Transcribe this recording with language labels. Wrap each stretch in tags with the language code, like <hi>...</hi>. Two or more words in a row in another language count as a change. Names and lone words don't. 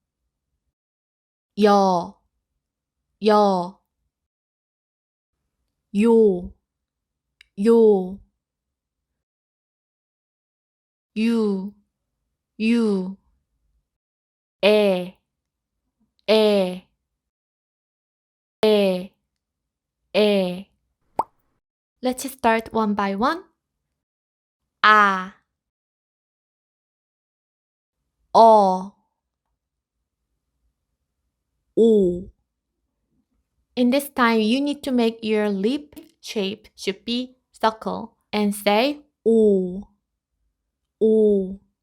<en>Yo, Yo, Yo, Yo, U, U, E, E, E, E. Let's start one by one. A, O, O. In this time, you need to make your lip shape should be circle and say O, O.</en>